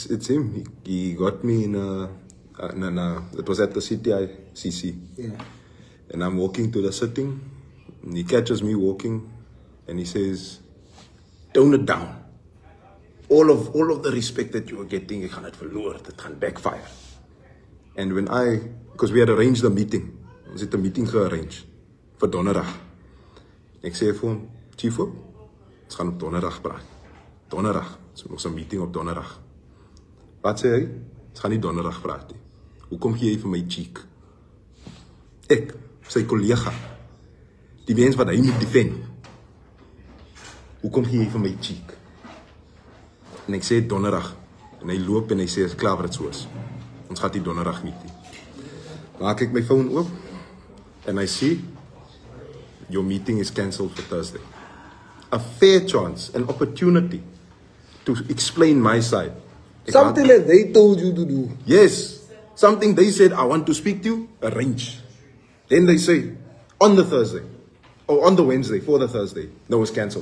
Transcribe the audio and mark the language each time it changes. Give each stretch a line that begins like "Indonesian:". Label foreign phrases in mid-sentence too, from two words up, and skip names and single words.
English: He got me in a It was at the CTICC. Yeah. And I'm walking to the sitting, and he catches me walking, and he says, tone it down. All of the respect that you were getting, you
Afrikaans: gaan het verloor,
English: it gaan backfire. And when because we had arranged a meeting,
Afrikaans: ons het 'n meeting gearrange vir donderdag. Ek sê vir hom, Chief, ons gaan op donderdag praat. Donderdag, so ons 'n meeting op donderdag. Wat sê hy? Ons gaan nie donderdag praat nie. Hoekom gee jy vir my cheek? Ek, sy kollega, die mens wat hy moet defend. Hoekom gee jy vir my cheek? En ek sê donderdag, en hy loop en hy sê, is klaar wat het so is. Ons gaat die donderdag meeting. Maak ek my phone oop, en
English: I see, your meeting is cancelled for Thursday. A fair chance, an opportunity to explain my side. Something that they told you to do. Yes, something they said, I want to speak to you, arrange. Then they say, on the Thursday, or on the Wednesday, for the Thursday, no, it's cancelled.